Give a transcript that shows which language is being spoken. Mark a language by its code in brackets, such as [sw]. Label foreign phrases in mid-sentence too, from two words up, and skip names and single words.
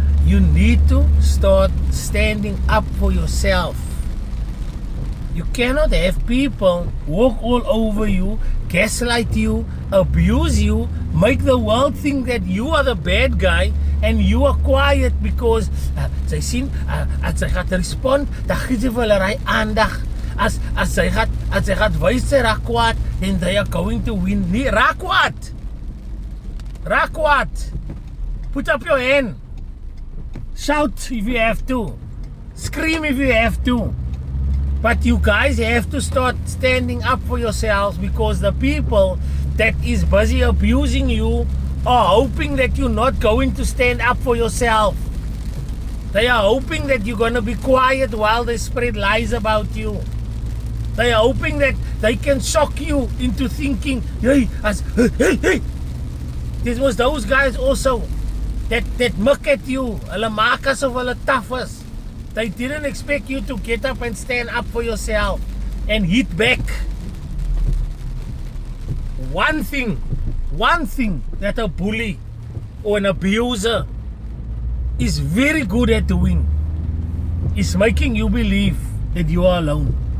[en] You need to start standing up for yourself. You cannot have people walk all over you, gaslight you, abuse you, make the world think that you are the bad guy and you are quiet because [af] sy sien as sy gaat respond, dan gee sy vir hulle aandag. As sy gaat wys sy raak kwaad, [en] then they are going to win. [af] Nee, raak kwaad. Raak kwaad. [en] Put up your hand. Shout if you have to. Scream if you have to. But you guys have to start standing up for yourselves, because the people that is busy abusing you are hoping that you're not going to stand up for yourself. They are hoping that you're going to be quiet while they spread lies about you. They are hoping that they can shock you into thinking, hey. This was those guys also that muck at you. [af] Hulle maak asof hulle tough is. [en] They didn't expect you to get up and stand up for yourself and hit back. One thing that a bully or an abuser is very good at doing is making you believe that you are alone.